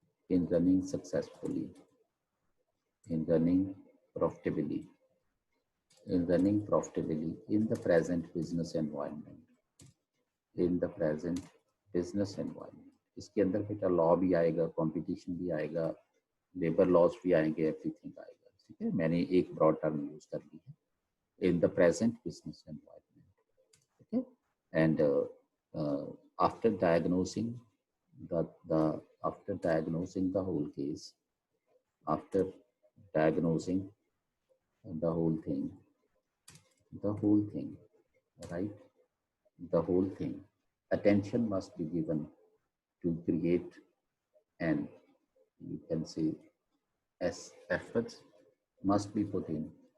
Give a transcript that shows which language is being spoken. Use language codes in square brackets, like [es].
[en] in running successfully, in running profitably in the present business environment, [hi] इसके अंदर बेटा law भी आएगा, कंपटीशन भी आएगा, लेबर लॉज भी आएंगे, एवरीथिंग आएगा, ठीक है? मैंने एक ब्रॉड टर्म यूज कर ली है, [en] in the present business environment, [hi] okay? [en] And after diagnosing the whole case, after diagnosing the whole thing, right? The whole thing, attention must be given to create, and you can say efforts must be put in